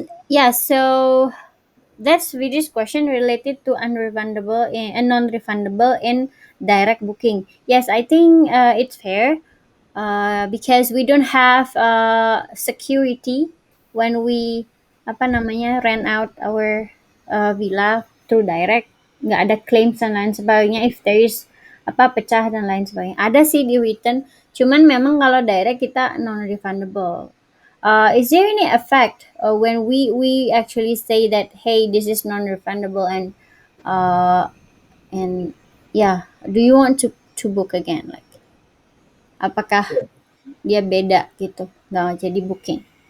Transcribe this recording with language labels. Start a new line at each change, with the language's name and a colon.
English: Yeah, so that's Vidi's question related to unrefundable and non-refundable in direct booking. Yes, I think it's fair because we don't have security when we
Indonesian: apa namanya
English: rent out our villa through direct.
Indonesian: Nggak ada claims dan lain sebagainya
English: if there is
Indonesian: apa pecah dan lain sebagainya. Ada sih di written, cuman memang kalau direct kita non-refundable.
English: Is there any effect when we actually say that hey this is non-refundable uh, and yeah, do you want to book again, like
Indonesian: apakah dia beda gitu nggak jadi booking?